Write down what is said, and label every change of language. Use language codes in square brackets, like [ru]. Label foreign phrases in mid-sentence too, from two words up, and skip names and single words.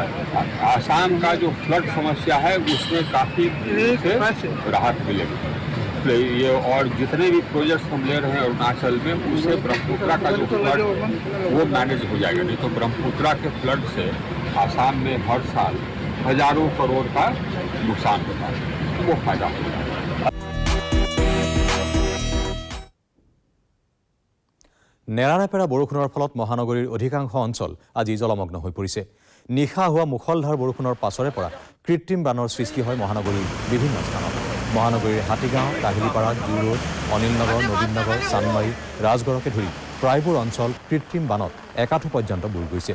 [hi] आसाम का जो फ्लड समस्या है उसमें काफी राहत मिलेगी। ये और जितने भी प्रोजेक्ट्स हम ले रहे हैं अरुणाचल में, उससे ब्रह्मपुत्रा का जो फ्लड वो मैनेज हो जाएगा। नहीं तो ब्रह्मपुत्रा के फ्लड से आसाम में हर साल हजारों करोड़ का नुकसान होता है, वो फायदा होगा। [as] নেৰানেপেৰা বৰষুণৰ ফলত মহানগৰীৰ অধিকাংশ অঞ্চল আজি জলমগ্ন হৈ পৰিছে। নিশা হোৱা মুখলধাৰ বৰষুণৰ পাছৰে পৰা কৃত্ৰিম বানৰ সৃষ্টি হয় মহানগৰীৰ বিভিন্ন স্থানত। মহানগৰীৰ হাতীগাঁও, কাহিলীপাৰা, জু ৰোড, অনিলনগৰ, নবীননগৰ, চানমাৰী, ৰাজগড়কে ধৰি প্ৰায়বোৰ অঞ্চল কৃত্ৰিম বানত একাঠু পৰ্যন্ত বুৰ গৈছে।